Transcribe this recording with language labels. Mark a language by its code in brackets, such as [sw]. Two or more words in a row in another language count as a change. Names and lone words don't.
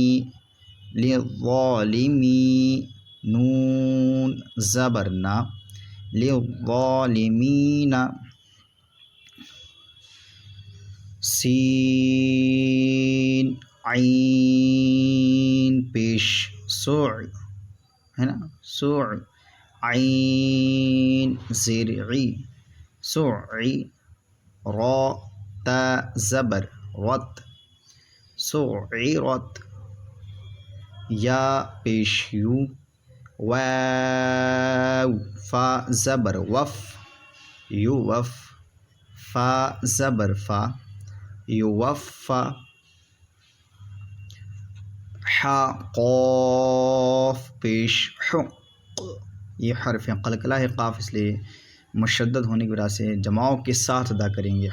[ur] لظالمی نون زبر نا للظالمین سین عین پیش سوع ہے نا سوع عین زیر عی سوعی را تا زبر رت سعرت یا پیش یو واو فا زبر وف یو وف فا زبر فا یو وفا حا قاف پیش حق یہ حرف قلقلہ ہے قاف اس لیے مشدد ہونے کی وجہ سے جماؤں کے ساتھ ادا کریں گے.